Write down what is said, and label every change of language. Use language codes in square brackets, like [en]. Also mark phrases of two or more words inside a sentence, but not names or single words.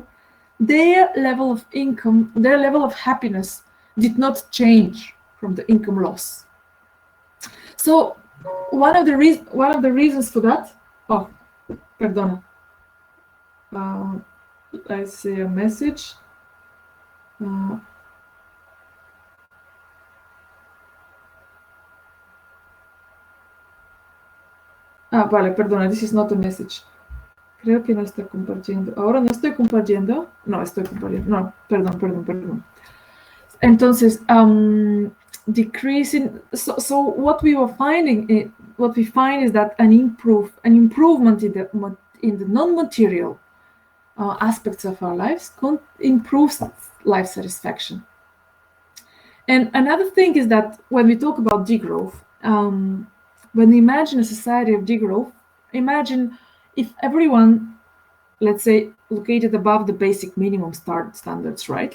[en] Their level of income, their level of happiness did not change from the income loss. So one of the reasons for that, perdona, I see a message. [es] Vale, perdona, [en] this is not a message. [es] Creo que no estoy compartiendo. Ahora no estoy compartiendo. No, estoy compartiendo. No, perdón. Entonces, [en] decreasing. So what we find is that an improvement in the non-material aspects of our lives improves life satisfaction. And another thing is that when we talk about degrowth, when we imagine a society of degrowth, imagine if everyone, let's say, located above the basic minimum standards, right?